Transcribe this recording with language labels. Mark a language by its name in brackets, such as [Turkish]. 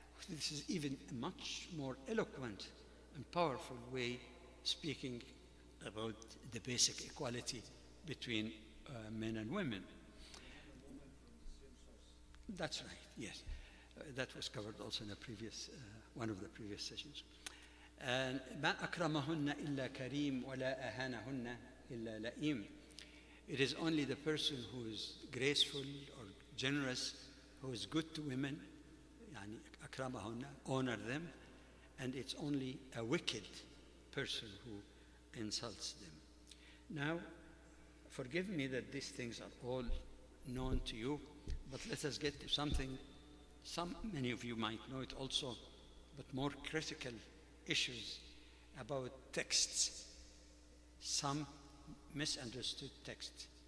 [English] This is even a much more eloquent and powerful way speaking about the basic equality between men and women. That's right, yes. That was covered also in a previous, one of the previous sessions. [Arabic] And ما أكرمهن إلا كريم ولا أهانهن إلا لئيم. [English] It is only the person who is graceful or generous, who is good to women, [Arabic] يعني أكرمهن, [English] honor them, and it's only a wicked person who insults them. Now, forgive me that these things are all known to you, but let us get to something, many of you might know it also, but more critical issues about texts, some misunderstood texts.